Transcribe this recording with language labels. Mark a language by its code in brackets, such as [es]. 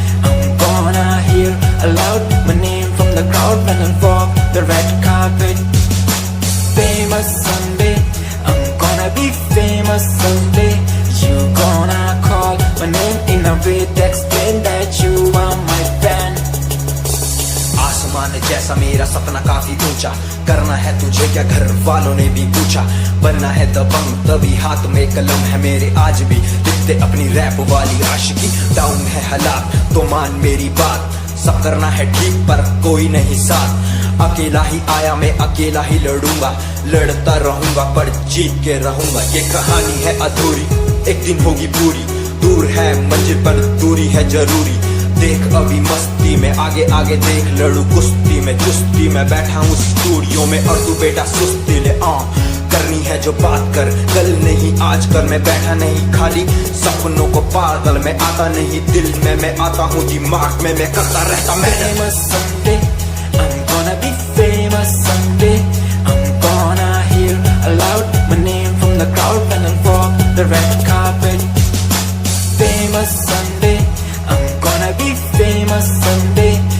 [en] I'm gonna hear aloud my name from the crowd when I walk the red carpet. Famous someday, I'm gonna be famous someday. You gonna call my name in a way that explain that you are my fan. [hi] आसमान जैसा मेरा सपना काफी ऊंचा, करना है तुझे क्या घर वालों ने भी पूछा, बनना है दबंग तभी हाथ में कलम है मेरे आज भी लिखते अपनी रैप वाली आशिकी। डाउन है हालात तो मान मेरी बात, सब करना है ठीक पर कोई नहीं साथ। अकेला ही आया मैं अकेला ही लड़ूंगा, लड़ता रहूंगा पर जीत के रहूंगा। ये कहानी है अधूरी एक दिन होगी पूरी, दूर है मंजिल पर दूरी है जरूरी। देख अभी मस्ती में आगे आगे देख, लड़ू कुश्ती में चुस्ती में बैठा हूँ स्टूडियो में और तू बेटा सुस्ती ले। करनी है जो बात कर, कल नहीं आज कर। मैं बैठा नहीं खाली सपनों को पागल, मैं आता नहीं दिल में, मैं आता हूँ दिमाग में, मैं करता रहता मैं। [en] Famous someday, I'm gonna be famous someday. I'm gonna hear aloud my name from the crowd when I walk the red carpet. Famous someday, I'm gonna be famous someday.